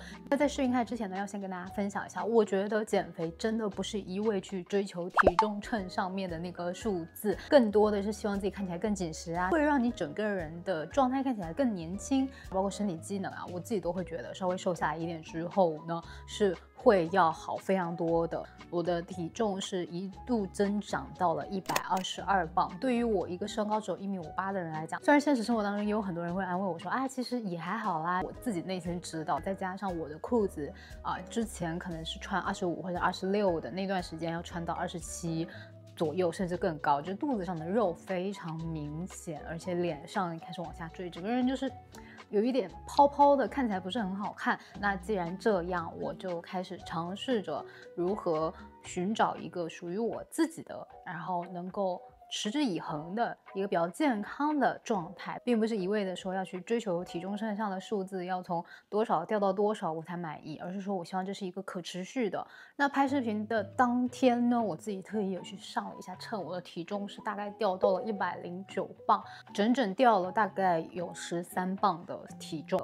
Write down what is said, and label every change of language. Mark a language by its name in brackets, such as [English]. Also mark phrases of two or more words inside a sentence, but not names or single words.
[Chinese] 那在視頻開始之前呢，要先跟大家分享一下，我覺得減肥真的不是一味去追求體重秤上面的那個數字，更多的是希望自己看起来更緊實啊，會讓你整個人的狀態看起來更年輕，包括身體機能啊，我自己都會覺得稍微瘦下來一點之後呢，是會要好非常多的。我的體重是一度增長到了122磅，對於我一個身高只有1.58米的人來講，雖然現實生活當中也有很多人會安慰我說啊，其實也還好啦，我自己內心知道，再加上我的褲子之前可能是穿25或者26的，那段時間要穿到27左右，甚至更高，就肚子上的肉非常明显，而且臉上開始往下坠，整個人就是有一點泡泡的，看起來不是很好看。那既然這樣，我就開始嘗試着如何尋找一個屬於我自己的，然後能夠持之以恆的一個比較健康的狀態，并不是一味的說要去追求體重秤上的數字要從多少掉到多少我才滿意，而是說我希望這是一個可持續的。那拍視頻的當天呢，我自己特意有去上了一下秤，我的體重是大概掉到了109磅，整整掉了大概有13磅的體重。